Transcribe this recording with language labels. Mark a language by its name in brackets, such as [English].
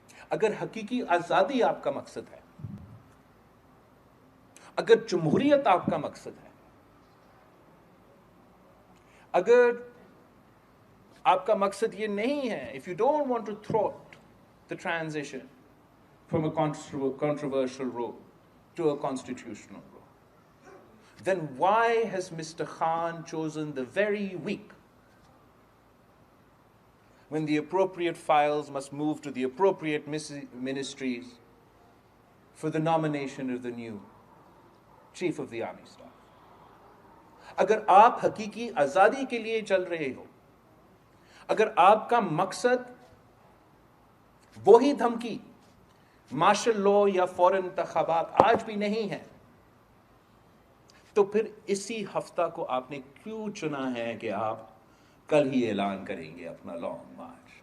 [Urdu] اگر حقیقی آزادی آپ کا مقصد ہے، اگر جمہوریت آپ کا مقصد ہے، اگر آپ کا مقصد یہ نہیں ہے، [English] if you don't want to thwart the transition from a controversial role to a constitutional role, then why has Mr. Khan chosen the very week when the appropriate files must move to the appropriate ministries for the nomination of the new Chief of the Army Staff? [Urdu] اگر آپ حقیقی آزادی کے لیے چل رہے ہو، اگر آپ کا مقصد وہی دھمکی مارشل لا یا فوراً انتخابات آج بھی نہیں ہے، تو پھر اسی ہفتہ کو آپ نے کیوں چنا ہے کہ آپ کل ہی اعلان کریں گے اپنا لانگ مارچ؟